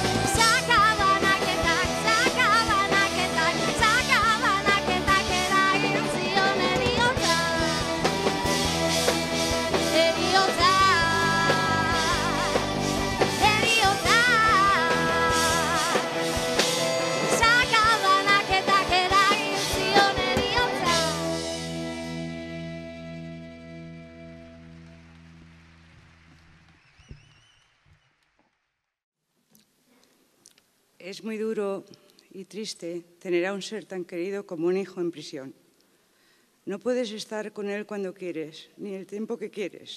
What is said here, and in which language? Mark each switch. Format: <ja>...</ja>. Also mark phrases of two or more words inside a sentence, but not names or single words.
<eu>Sakabanaketak, sakabanaketak, sakabanaketak eragin zion heriotza. Heriotza, heriotza. Sakabanaketak eragin zion heriotza.</eu> <es>Es muy duro y triste tener a un ser tan querido como un hijo en prisión. No puedes estar con él cuando quieres, ni el tiempo que quieres.</es>